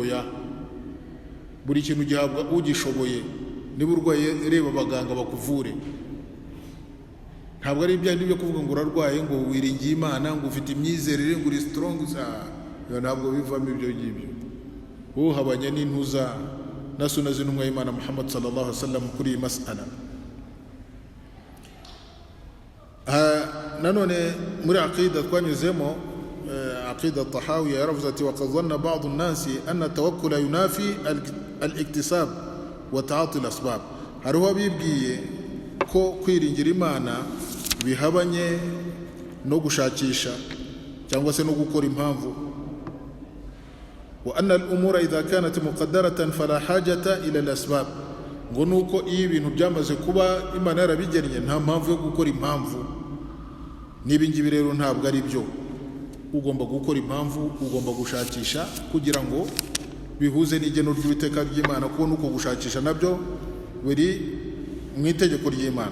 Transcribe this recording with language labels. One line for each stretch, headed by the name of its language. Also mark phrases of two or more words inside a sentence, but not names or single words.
Kinyarwanda: Oya, buri kintu gihabwa ugishoboye. Niba urwaye reba abaganga bakuvure. Ntabwo ari ibyandi byo kuvuga ngo urarwaye ngo wiringiye Imana ngo ufite imyizerere ngo uri strong. Ntabwo bivamo ibyo ngibyo. Uhabanye n'intuza na sunna z'intumwa y'Imana Muhammad
Arabic: صلى الله عليه وسلم
Kinyarwanda: kuri iyi mas'ala. Nanone muri aqida twanyuzemo, aqida Tahawiya yaravuze ati
Arabic: وقد ظن بعض الناس أن التوكل ينافي الاكتساب وتعاطي الأسباب.
Kinyarwanda: Hariho bibwiye ko kwiringira Imana bihabanye no gushakisha cyangwa se no gukora impamvu.
Arabic: وأن الأمور إذا كانت مقدرة فلا حاجة إلى الأسباب.
Kinyarwanda: ngo nuko iyo ibintu byamaze kuba Imana yarabigennye nta mpamvu yo gukora impamvu. Nibi ngibi rero ntabwo ari byo. Ugomba gukora impamvu, ugomba gushakisha kugira ngo bihuze n'igeno ry'Uwiteka ry'Imana, kuko nuko gushakisha nabyo biri mu itegeko ry'Imana.